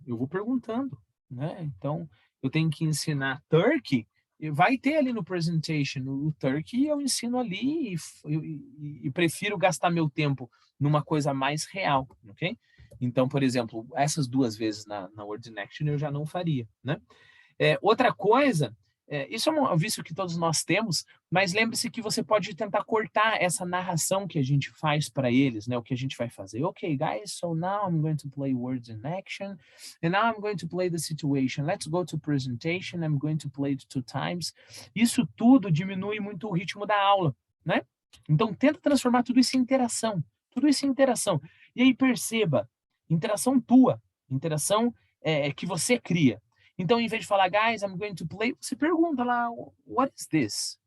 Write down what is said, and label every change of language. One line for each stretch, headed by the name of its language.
Portuguese: Eu vou perguntando, né? Então, eu tenho que ensinar Turkey, vai ter ali no presentation o Turkey, eu ensino ali e prefiro gastar meu tempo numa coisa mais real, ok? Então, por exemplo, essas 2 vezes na Words in Action eu já não faria, né? Outra coisa, isso é um vício que todos nós temos, mas lembre-se que você pode tentar cortar essa narração que a gente faz para eles, né? O que a gente vai fazer.
English: Okay, guys, so now I'm going to play words in action, and now I'm going to play the situation. Let's go to presentation. I'm going to play it 2 times.
Portuguese: Isso tudo diminui muito o ritmo da aula, né? Então, tenta transformar tudo isso em interação. Tudo isso em interação. E aí, perceba, interação tua, interação que você cria. Então, em vez de falar,
English: guys, I'm going to play,
Portuguese: você pergunta lá,
English: what is this?